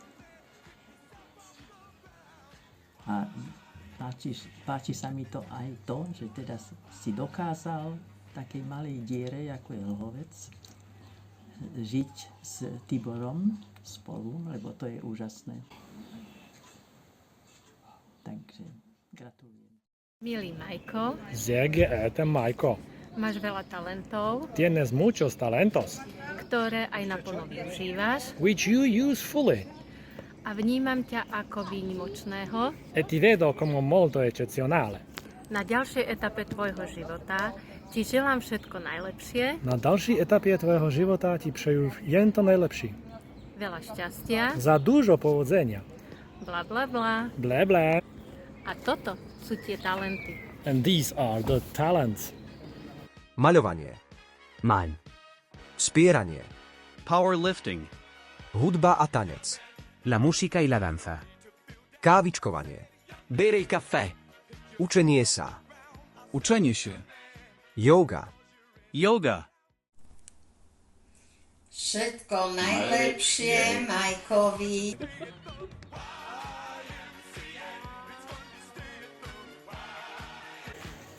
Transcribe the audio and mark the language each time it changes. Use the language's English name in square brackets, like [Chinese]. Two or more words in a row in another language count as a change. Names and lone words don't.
[Slovak] A páči sa mi to aj to, že teda si dokázal v takej malej diere, ako je Lhovec, žiť s Tiborom spolu, lebo to je úžasné. Takže gratulujem. Milý Majko, [German] Sehr geehrter Majko, [Slovak] máš veľa talentov, [Spanish] tienes muchos talentos, [Slovak] ktoré aj naplno využívaš [English] which you use fully, [Slovak] a vnímam ťa ako výnimočného. [Italian] e ti vedo come molto eccezionale. [Slovak] Na ďalšej etape tvojho života ti želám všetko najlepšie, [Czech] Na další etapie tvojho života ti přeju jen to nejlepší. [Slovak] veľa šťastia, [Polish] Za dużo powodzenia. bla bla bla. Blé blé. [Slovak] A toto sú tie talenty. [English] And these are the talents. [Slovak] Maľovanie, Mime. spieranie, Powerlifting. hudba a tanec, [Spanish] La musica y la danza. [Slovak] kávičkovanie, [Italian] Bere il caffè. [Slovak] učenie sa, [Polish] Uczenie się. [Slovak] yoga, Yoga. Všetko najlepšie Majkovi. Máme ťa radi.